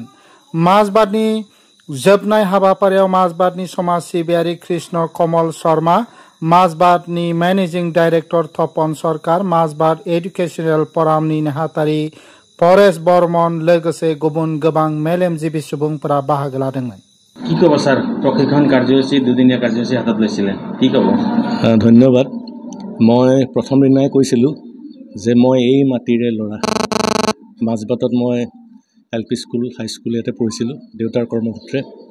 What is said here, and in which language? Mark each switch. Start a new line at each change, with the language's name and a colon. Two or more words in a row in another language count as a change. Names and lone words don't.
Bodo: माजबादनि जोबनाय हाबाफारियाव माजबादनि समाज सिबियारि कृष्ण कमल शर्मा, माजबादनि
English: managing director
Bodo: तपन सरकार, माजबाद एडुकेशनेल फरामनि नेहाथारि परेश बर्मन लोगोसे गुबुन गोबां मेलेमजिबि सुबुंफोरा बाहागो लादोंमोन।
Assamese: কি কব স্যার, প্রশিক্ষণ কার্যসূচী দুদিনীয়া কার্যসূচী হাতত লৈছিলে, কি কব? ধন্যবাদ। মই প্ৰথম দিনাই কৈছিলোঁ যে মই এই মাটিৰে ল'ৰা। মাজবাটত মই LP স্কুল হাইস্কুল ইয়াতে পঢ়িছিলোঁ দেউতাৰ কৰ্মসূত্ৰে।